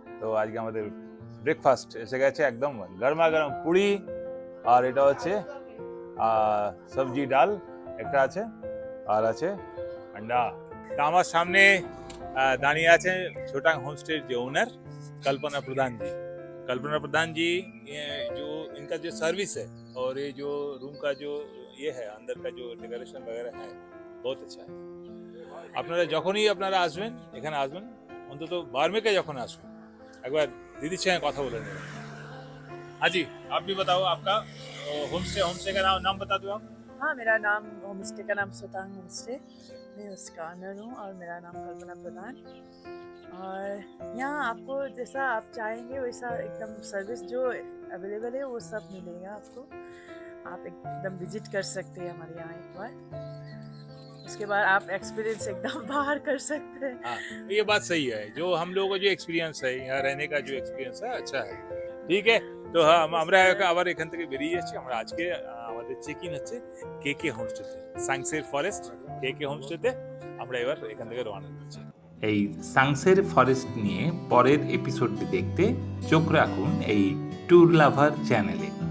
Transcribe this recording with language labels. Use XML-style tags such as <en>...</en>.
<bn>তো আজকে আমাদের ব্রেকফাস্ট এসে গেছে, একদম গরমা গরম পুরি, আর এটা হচ্ছে সবজি ডাল একটা আছে, আর আছে আন্ডা। তা আমার সামনে দাঁড়িয়ে আছেন ছোটাং হোমস্টের যে ওনার कल्पना प्रधान जी।</bn> <hi>कल्पना प्रधान जी ये जो इनका जो सर्विस है और ये जो रूम का जो ये है अंदर का जो डेकोरेशन वगैरह है बहुत अच्छा है।</hi> <bn>আপনারা যখনই আপনারা আসবেন এখানে আসবেন অন্তত বার্মেকে যখন আসবেন একবার দিদির সঙ্গে কথা বলে নেবেন।</bn> <hi>हाँ जी आप भी बताओ आपका होमस्टे का नाम बता दो आप। हाँ, मेरा नाम होमस्टे का नाम सोतांग होमस्टे, मैं उसका ऑनर हूँ और मेरा नाम कल्पना प्रधान। और यहाँ आपको जैसा आप चाहेंगे वैसा एकदम सर्विस जो अवेलेबल है वो सब मिलेगा आपको। आप एकदम विजिट कर सकते हैं हमारे यहाँ एक बार, उसके बाद आप एक्सपीरियंस एकदम बाहर कर सकते हैं। हाँ ये बात सही है, जो हम लोगों का जो एक्सपिरियंस है यहाँ रहने का जो एक्सपिरियंस है अच्छा है।</hi> <bn>ঠিক আছে, তো হ্যাঁ আমরা আবার এখান থেকে বেরিয়ে যাচ্ছি। আমরা আজকে আমাদের চেক ইন হচ্ছে কে হোমস্টেতে, সাংসের ফরেস্ট কে হোমস্টেতে। আমরা এবার এখান থেকে রওনা দিচ্ছি। এই সাংসের ফরেস্ট নিয়ে পরের এপিসোডটি দেখতে চোখ রাখুন এই ট্যুর লাভার চ্যানেলে।</bn>